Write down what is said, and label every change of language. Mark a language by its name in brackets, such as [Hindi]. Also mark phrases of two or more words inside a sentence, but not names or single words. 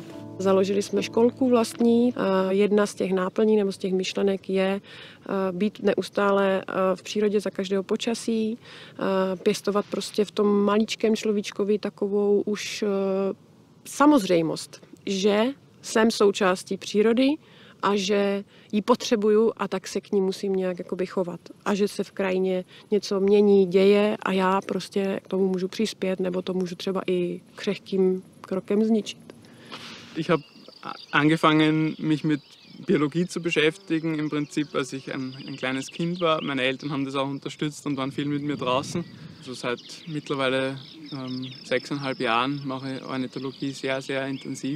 [Czech] Založili jsme školku vlastní. Jedna z těch náplní nebo z těch myšlenek je být neustále v přírodě za každého počasí, pěstovat prostě v tom maličkém človíčkovi takovou už samozřejmost, že jsem součástí přírody, a že ji potřebuju a tak se k ní musím nějak jakoby chovat. A že se v krajině něco mění, děje a já prostě k tomu můžu přispět nebo to můžu třeba i křehkým krokem zničit. [German] Ich habe angefangen, mich mit Biologie zu beschäftigen, im Prinzip, als ich ein kleines Kind war. Meine Eltern haben das auch unterstützt und waren viel mit mir draußen. Also seit mittlerweile 6,5 Jahren mache ich Ornithologie sehr, sehr intensiv.